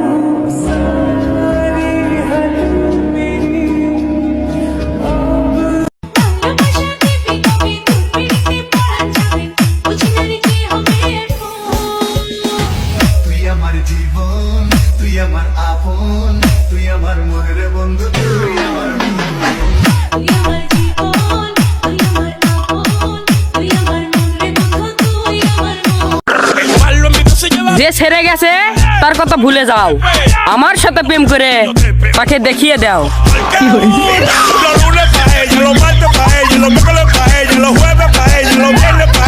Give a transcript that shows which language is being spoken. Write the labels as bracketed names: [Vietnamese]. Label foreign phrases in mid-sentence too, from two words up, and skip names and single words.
[Bangla] তুই আমার জীবন, তুই আমার আপন, তুই আমার মনের বন্ধু, তুই আমার যে ছেড়ে গেছে তার কথা ভুলে যাও, আমার সাথে প্রেম করে তাকে দেখিয়ে দাও। [Spanish] Los lunes pa' ella, los martes pa' ella, los miércoles pa' ella, los jueves pa' ella, los viernes